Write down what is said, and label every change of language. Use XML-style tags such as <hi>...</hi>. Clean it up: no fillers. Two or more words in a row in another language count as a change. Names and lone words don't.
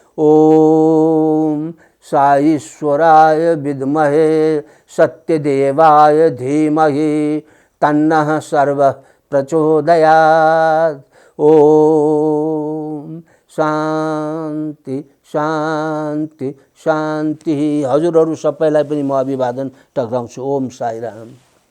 <sa>ओम साईश्वराय विद्महे सत्यदेवाय धीमहि तन्नः सर्व प्रचोदयात्। ओम शान्ति शान्ति शान्ति।</sa> <ne>हजुरहरू सबैलाई पनि म अभिवादन टक्राउँछु।</ne> <sa>ओम साईराम।</sa>